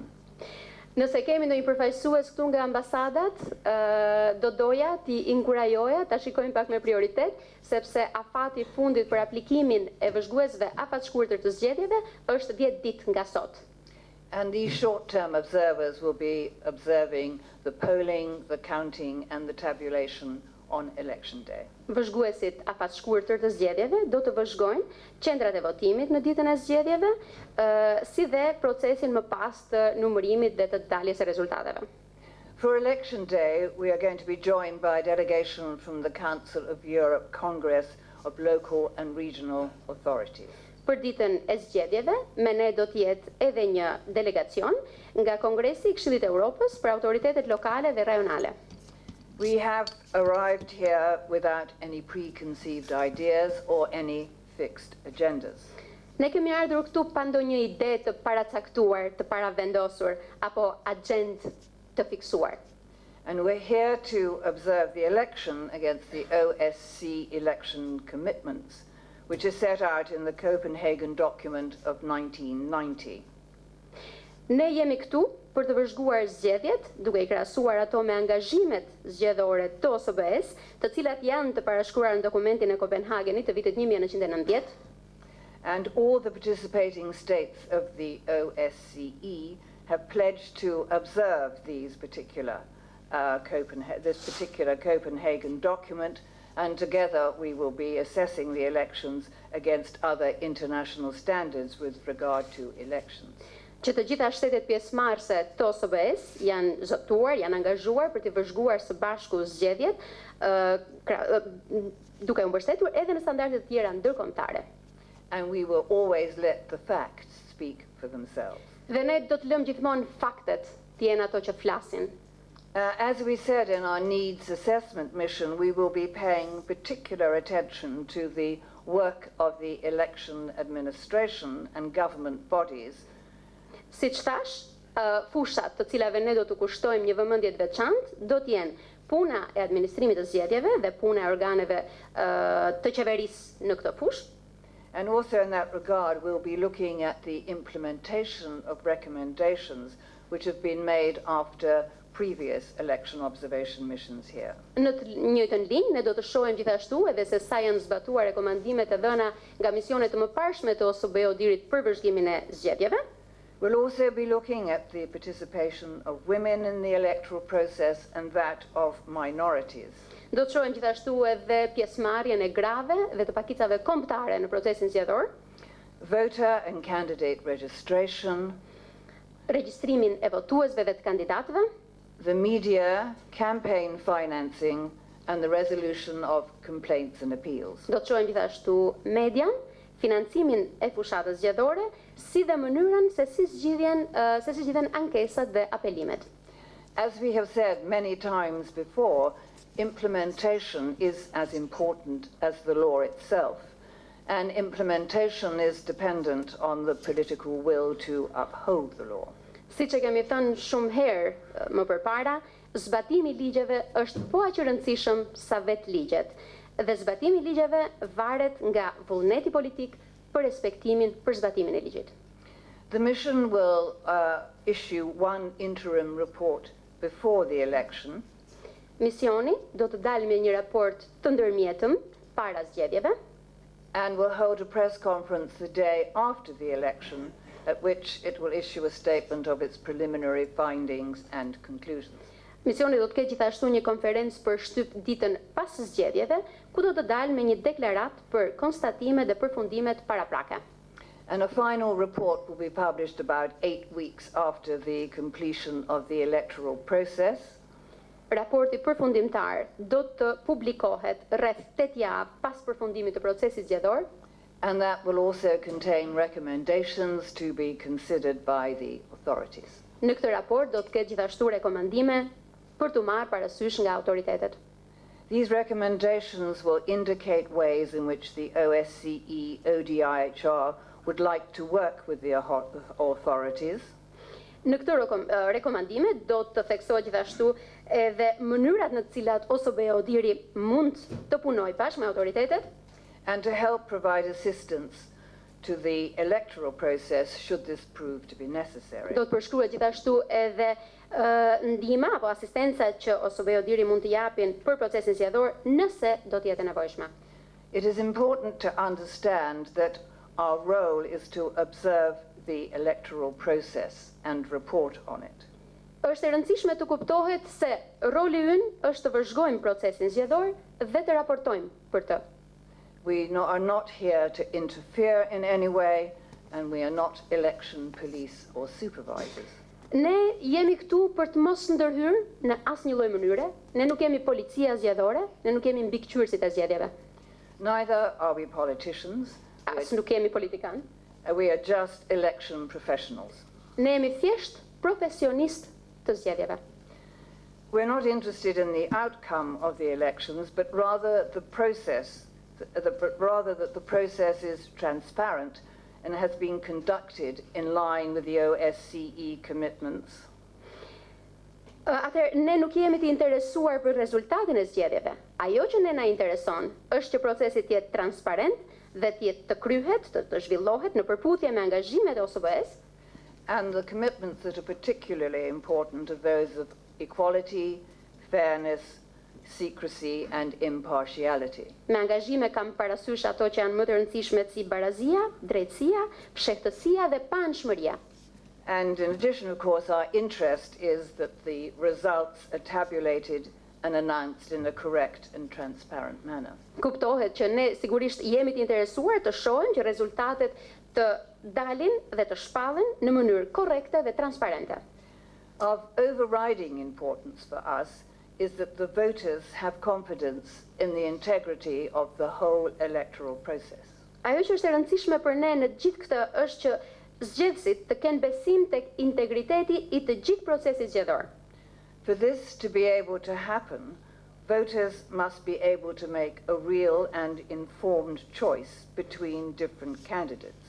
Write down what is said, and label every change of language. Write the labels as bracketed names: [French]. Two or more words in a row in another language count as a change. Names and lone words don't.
[Albanian] Nëse kemi ndonjë përfaqësues këtu nga ambasadat, do doja t'i inkurajoja ta shikojnë pak me prioritet, sepse afati i fundit për aplikimin e vëzhguesve afat shkurtër të zgjedhjeve është 10 ditë nga sot. [English] And these short-term observers will be observing the polling, the counting, and the tabulation on election day. [Albanian] Vëzhguesit afat shkurtër të zgjedhjeve do të vëzhgojnë qendrat e votimit në ditën e zgjedhjeve, si dhe procesin më pas të numërimit dhe të daljes së rezultateve. [English] For election day, we are going to be joined by a delegation from the Council of Europe Congress of Local and Regional Authorities. [Albanian] Për ditën e zgjedhjeve, me ne do të jetë edhe një delegacion nga Kongresi i Këshillit të Evropës për autoritetet lokale dhe rajonale. [English] We have arrived here without any preconceived ideas or any fixed agendas. [Albanian] Ne kemi ardhur këtu pa ndonjë ide të paracaktuar, të paravendosur apo agjendë të fiksuar. [English] And we're here to observe the election against the OSCE election commitments, which is set out in the Copenhagen document of 1990. [Albanian] Ne jemi këtu për të vëzhguar zgjedhjet, duke i krahasuar ato me angazhimet zgjedhore të OSBE-s, të cilat janë të parashkruar në dokumentin e Kopenhagenit të vitit 1990. [English] And all the participating states of the OSCE have pledged to observe these particular this particular Copenhagen document, and together we will be assessing the elections against other international standards with regard to elections. [Albanian] Që të gjitha shtetet pjesëmarrëse të OSBE-s janë zotuar, janë angazhuar për të vëzhguar së bashku zgjedhjet, duke u mbështetur edhe në standarde të tjera ndërkombëtare. [English] And we will always let the facts speak for themselves. [Albanian] Dhe ne do të lëmë gjithmonë faktet të jenë ato që flasin. [English] As we said in our needs assessment mission, we will be paying particular attention to the work of the election administration and government bodies. [Albanian] Siç thash, fushat të cilave ne do të kushtojmë një vëmendje të veçantë do të jenë puna e administrimit të zgjedhjeve dhe puna e organeve të qeverisë në këtë fushë. [English] And also in that regard, we'll be looking at the implementation of recommendations which have been made after previous election observation missions here. [Albanian] Në të njëjtën linjë, ne do të shohim gjithashtu edhe se sa janë zbatuar rekomandimet e dhëna nga misionet të mëparshme të OSBE-OHDIR-it për vëzhgimin e zgjedhjeve. [English] We'll also be looking at the participation of women in the electoral process and that of minorities. [Albanian] Do të shohim gjithashtu edhe pjesëmarrjen e grave dhe të pakicave kombëtare në procesin zgjedhor, [English] Voter and candidate registration, [Albanian] regjistrimin e votuesve dhe të kandidatëve, [English] the media, campaign financing, and the resolution of complaints and appeals. [Albanian] do të shohim gjithashtu median, financimin e fushatës zgjedhore, si dhe mënyrën se si zgjidhen ankesat dhe apelimet. [English] As we have said many times before, implementation is as important as the law itself, and implementation is dependent on the political will to uphold the law. [Albanian] Siç e kemi thënë shumë herë më përpara, zbatimi i ligjeve është po aq i rëndësishëm sa vetë ligjet, dhe zbatimi i ligjeve varet nga vullneti politik për respektimin për zbatimin e ligjit. [English] The mission will issue one interim report before the election, [Albanian] Misioni do të dalë me një raport të ndërmjetëm para zgjedhjeve, [English] and will hold a press conference the day after the election, at which it will issue a statement of its preliminary findings and conclusions. [Albanian] Misioni do të ketë gjithashtu një konferencë për shtyp ditën pas zgjedhjeve, ku do të dalë me një deklaratë për konstatime dhe përfundimet paraprake. [English] And a final report will be published about 8 weeks after the completion of the electoral process. [Albanian] Raporti përfundimtar do të publikohet rreth 8 javë pas përfundimit të procesit zgjedhor, [English] And that will also contain recommendations to be considered by the authorities. [Albanian] Në këtë raport do të ketë gjithashtu rekomandime për të marrë parasysh nga autoritetet. [English] These recommendations will indicate ways in which the OSCE-OHDIR would like to work with the authorities. [Albanian] Në këtë rekomandime do të theksohet gjithashtu edhe mënyrat në të cilat OSBE-OHDIR-i mund të punojë bashkë me autoritetet, [English] and to help provide assistance to the electoral process should this prove to be necessary. [Albanian] do të përshkruhet gjithashtu edhe ndihma apo asistenca që OSBE-OHDIR-i mund të japin për procesin zgjedhor nëse do të jetë e nevojshme. [English] It is important to understand that our role is to observe the electoral process and report on it. [Albanian] Është e rëndësishme të kuptohet se roli ynë është të vëzhgojmë procesin zgjedhor dhe të raportojmë për të. [English] We are not here to interfere in any way, and we are not election police or supervisors. [Albanian] Ne jemi këtu për të mos ndërhyrë në asnjë lloj mënyre, ne nuk jemi policia zgjedhore, ne nuk jemi mbikëqyrësit e zgjedhjeve. [English] Neither are we politicians. [Albanian] As nuk jemi politikan. [English] We are just election professionals. [Albanian] Ne jemi thjesht profesionistë të zgjedhjeve. [English] We're not interested in the outcome of the elections, but rather the process, rather that the process is transparent and has been conducted in line with the OSCE commitments. [Albanian] Atëherë, ne nuk jemi të interesuar për rezultatin e zgjedhjeve. Ajo që ne na intereson është që procesi të jetë transparent dhe të jetë të kryhet, të zhvillohet në përputhje me angazhimet e OSBE-s. [English] And the commitments that are particularly important are those of equality, fairness, secrecy and impartiality. [Albanian] Me angazhime kam parasysh ato që janë më të rëndësishme si barazia, drejtësia, fshehtësia dhe panshmëria. [English] And in addition, of course, our interest is that the results are tabulated and announced in a correct and transparent manner. [Albanian] Kuptohet që ne sigurisht jemi të interesuar të shohim që rezultatet të dalin dhe të shpallen në mënyrë korrekte dhe transparente. [English] Of overriding importance for us is that the voters have confidence in the integrity of the whole electoral process. [Albanian] Ajo që është e rëndësishme për ne në gjithë këtë është që zgjedhësit të kenë besim tek integriteti I të gjithë procesit zgjedhor. [English] For this to be able to happen, voters must be able to make a real and informed choice between different candidates.